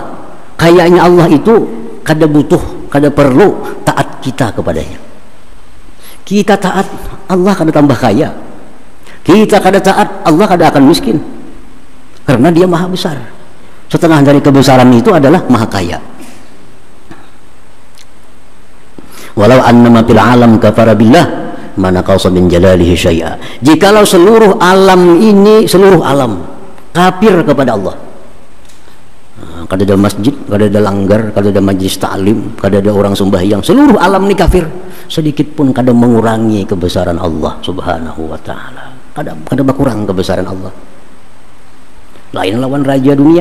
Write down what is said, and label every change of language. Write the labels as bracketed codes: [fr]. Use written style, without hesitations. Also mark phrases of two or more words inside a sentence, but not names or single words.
[bjn] Kayanya Allah itu kada butuh, kada perlu taat kita kepadanya. Kita taat, Allah kada tambah kaya. Kita kada taat, Allah kada akan miskin. [id] Karena dia maha besar. Setengah dari kebesaran itu adalah maha kaya. [ar] ولو أن ما في العالم كفر بالله ما نقص من جلاله شيئا. [id] Jikalau seluruh alam ini, seluruh alam kafir kepada Allah, [bjn] kada ada masjid, kada ada langgar, kada ada majlis ta'lim, kada ada orang sembahyang, seluruh alam ini kafir, sedikit pun kada mengurangi kebesaran Allah Subhanahu wa ta'ala. Kada berkurang kebesaran Allah. Lain lawan raja dunia.